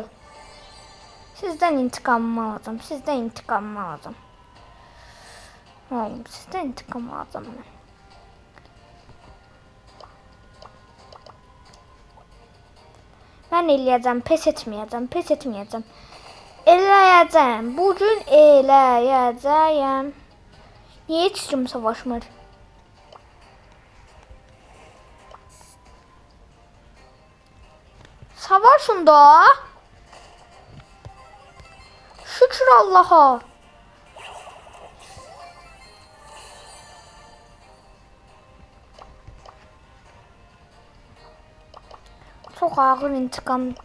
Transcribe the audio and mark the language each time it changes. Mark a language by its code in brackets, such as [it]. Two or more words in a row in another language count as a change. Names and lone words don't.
[az] Sizdən intikamımı alacağım, sizdən intikam alacağım mən. Ben eləyəcəm, pes etməyəcəm. Eləyəcəm, bugün eləyəcəyəm. Niyə heç kim savaşmır? Savaşın da. Şükür Allah'a. [tr] Çok ağır intikam.